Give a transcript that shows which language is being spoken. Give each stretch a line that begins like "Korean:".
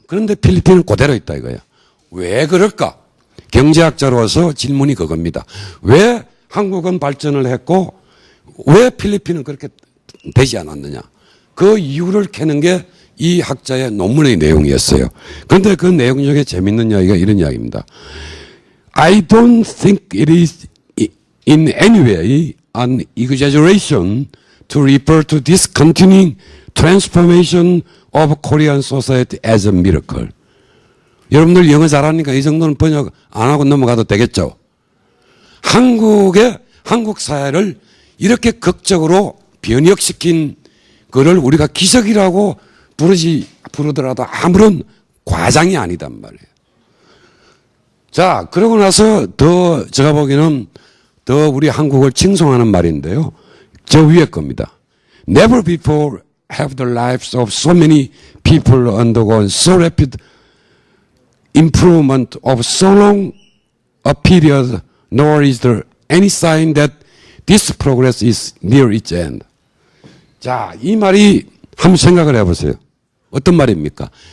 Korean: 그런데 필리핀은 그대로 있다 이거예요. 왜 그럴까? 경제학자로서 질문이 그겁니다. 왜 한국은 발전을 했고 왜 필리핀은 그렇게 되지 않았느냐? 그 이유를 캐는 게 이 학자의 논문의 내용이었어요. 그런데 그 내용 중에 재밌는 이야기가 이런 이야기입니다.
English: I don't think it is in any way an exaggeration to refer to this continuing transformation of Korean society as a miracle.
Korean: 여러분들 영어 잘하니까 이 정도는 번역 안 하고 넘어가도 되겠죠. 한국 사회를 이렇게 극적으로 변혁시킨 그를 우리가 기적이라고 부르더라도 아무런 과장이 아니단 말이에요. 자, 그러고 나서 더 제가 보기에는 더 우리 한국을 칭송하는 말인데요. 저 위에 겁니다.
English: Never before have the lives of so many people undergone so rapid improvement of so long a period, nor is there any sign that this progress is near its end.
Korean: 자, 이 말이 한번 생각을 해보세요. 어떤 말입니까?